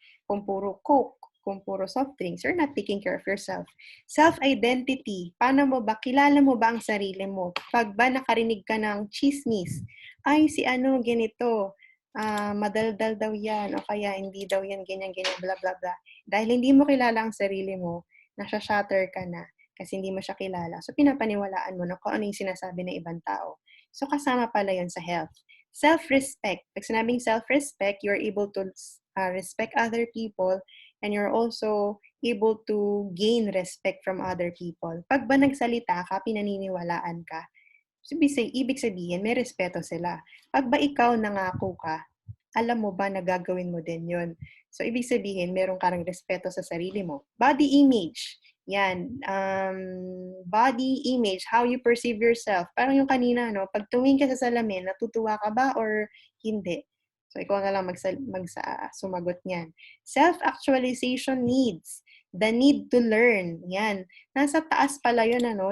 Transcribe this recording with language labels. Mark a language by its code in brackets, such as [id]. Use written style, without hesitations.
[tl] Kung puro Coke, kung puro [en] soft drinks, you're not taking care of yourself. [tl] Self-identity. Paano mo ba? Kilala mo ba ang sarili mo? Pag ba nakarinig ka ng chismis, ay si ano, ganito, madaldal daw yan, o kaya hindi daw yan, ganyan, blah, blah, blah. Dahil hindi mo kilala ang sarili mo, nasha-shatter ka na kasi hindi mo siya kilala. So, pinapaniwalaan mo na kung ano yung sinasabi ng ibang tao. So, kasama pala yun sa health. Self-respect. Pag sinabing [en] self-respect, you're able to respect other people and you're also able to gain respect from other people. [tl] Pag ba nagsalita ka, pinaniniwalaan ka, so, ibig sabihin, may respeto sila. Pag ba ikaw nangako ka, alam mo ba na gagawin mo din yun? So, ibig sabihin, meron ka ng respeto sa sarili mo. Body image. Yan. [en] Body image, how you perceive yourself. [tl] Parang yung kanina, no? Pag tumingin ka sa salamin, natutuwa ka ba or hindi? So, ikaw na lang sumagot niyan. Self-actualization needs. [en] The need to learn. [tl] Yan. Nasa taas pala yun, ano?